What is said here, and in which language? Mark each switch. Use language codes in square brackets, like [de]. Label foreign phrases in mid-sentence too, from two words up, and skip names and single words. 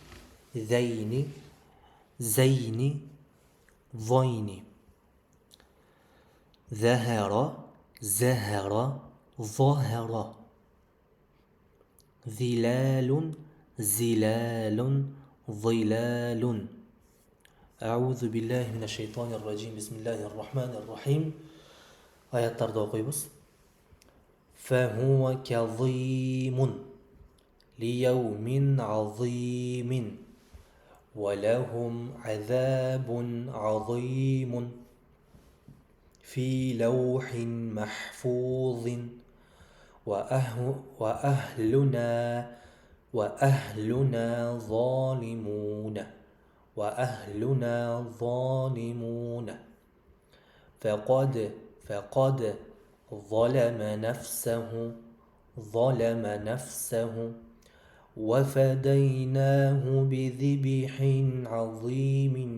[ar] Zaini. ظهر ظهر. ظلال ظلال. أعوذ بالله من الشيطان الرجيم. بسم الله الرحمن الرحيم. [ky] Аяттарды окуйбуз. [ar] فهو كظيم ليوم عظيم ولهم عذاب عظيم في لوح محفوظ وأهلنا ظالمون فقد ظلم نفسه وفديناه بذبح عظيم.